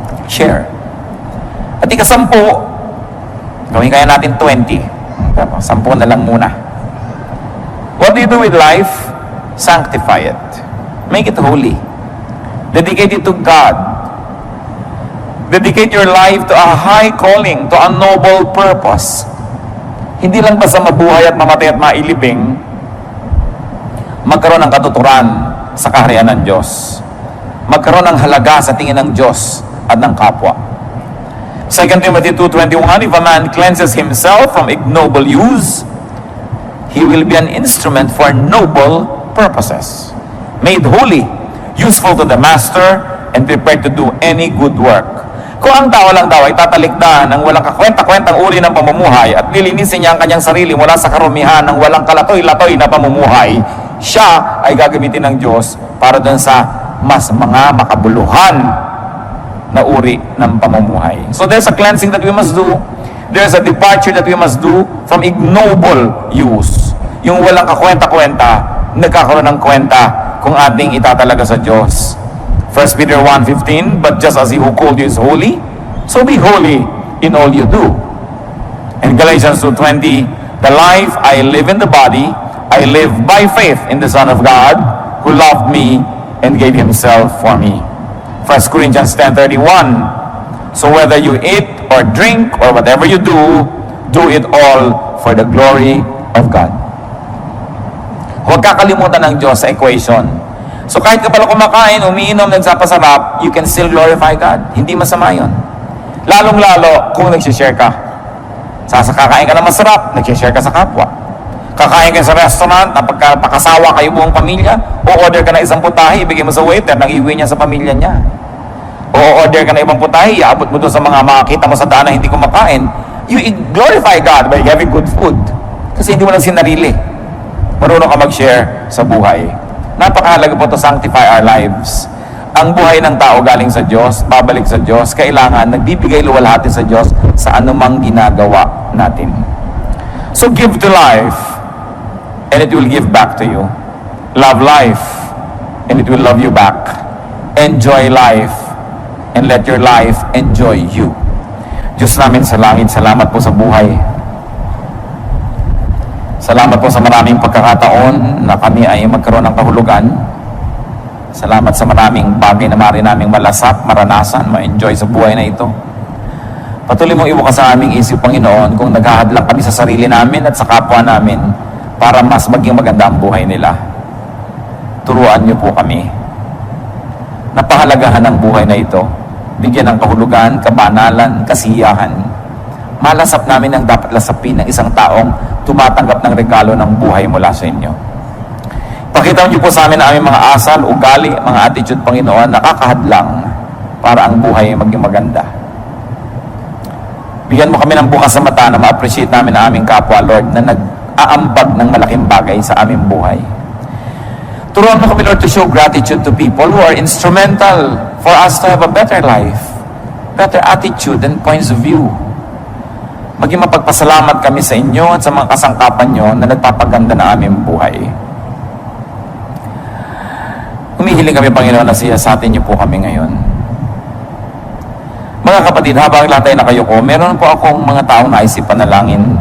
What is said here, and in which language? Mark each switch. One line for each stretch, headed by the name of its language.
Filipino: Share. At ika-10, gawin kaya natin 20. 10 na lang muna.
English: What do you do with life? Sanctify it. Make it holy. Dedicate it to God. Dedicate your life to a high calling, to a noble purpose.
Filipino: Hindi lang basta mabuhay at mamatay at mailibing, magkaroon ng katuturan sa kaharian ng Diyos. Magkaroon ng halaga sa tingin ng Diyos at ng kapwa.
English: 2 Timothy 2:21, if a man cleanses himself from ignoble use, he will be an instrument for noble purposes, made holy, useful to the master, and prepared to do any good work.
Filipino: Kung ang tao lang daw ay tatalikdan ng walang kakwenta-kwentang uri ng pamumuhay at lilinisin niya ang kanyang sarili mula sa karumihan ng walang kalatoy-latoy na pamumuhay, siya ay gagamitin ng Diyos para doon sa mas mga makabuluhan na uri ng pamumuhay.
English: So there's a cleansing that we must do. There's a departure that we must do from ignoble use.
Filipino: Yung walang kakwenta-kwenta, nagkakaroon ng kwenta kung ating itatalaga sa Diyos.
English: 1 Peter 1:15, but just as He who called you is holy, so be holy in all you do. And Galatians 2:20, the life I live in the body, I live by faith in the Son of God, who loved me and gave Himself for me. 1 Corinthians 10:31, so whether you eat or drink or whatever you do it all for the glory of God.
Filipino: Huwag kakalimutan ng Diyos sa equation. So kahit ka pala kumakain, umiinom, nagsapasarap,
English: you can still glorify God.
Filipino: Hindi masama yun. Lalong-lalo kung nagsishare ka. Kakain ka ng masarap, nagsishare ka sa kapwa. Kakain ka sa restaurant, pagkakasawa kayo buong pamilya, o order ka na isang putahe, ibigay mo sa waiter, nang iuwi niya sa pamilya niya. O order ka na ibang putahe, iabot mo doon sa mga makakita mo sa daan na hindi kumakain.
English: You glorify God by having good food.
Filipino: Kasi hindi mo lang sinarili. Marunong ka mag-share sa buhay. Napakahalaga po
English: to sanctify our lives.
Filipino: Ang buhay ng tao galing sa Diyos, babalik sa Diyos, kailangan nagbibigay luwalhati sa Diyos sa anumang ginagawa natin.
English: So give to life, and it will give back to you. Love life, and it will love you back. Enjoy life, and let your life enjoy you.
Filipino: Diyos namin sa langit, salamat po sa buhay. Salamat po sa maraming pagkakataon na kami ay magkaroon ng kahulugan. Salamat sa maraming bagay na maaari naming malasap, maranasan, ma-enjoy sa buhay na ito. Patuloy mong ibukas sa aming isip, Panginoon, kung naghahadlang kami sa sarili namin at sa kapwa namin para mas maging maganda ang buhay nila. Turuan niyo po kami. Napahalagahan ang buhay na ito. Bigyan ng kahulugan, kabanalan, kasiyahan. Malasap namin ang dapat lasapin ng isang taong tumatanggap ng regalo ng buhay mula sa inyo. Pakita niyo po sa amin ang aming mga asal, ugali, mga attitude, Panginoon, nakakahadlang para ang buhay maging maganda. Bigyan mo kami ng bukas sa mata na ma-appreciate namin ang aming kapwa, Lord, na nag-aambag ng malaking bagay sa aming buhay. Turuan mo kami,
English: Lord, to show gratitude to people who are instrumental for us to have a better life, better attitude and points of view.
Filipino: Maging mapagpasalamat kami sa inyo at sa mga kasangkapan nyo na nagpapaganda na aming buhay. Humihiling kami, Panginoon, na siyasatin niyo po kami ngayon. Mga kapatid, habang lahat tayo nakayuko, meron po akong mga taong naisip panalangin.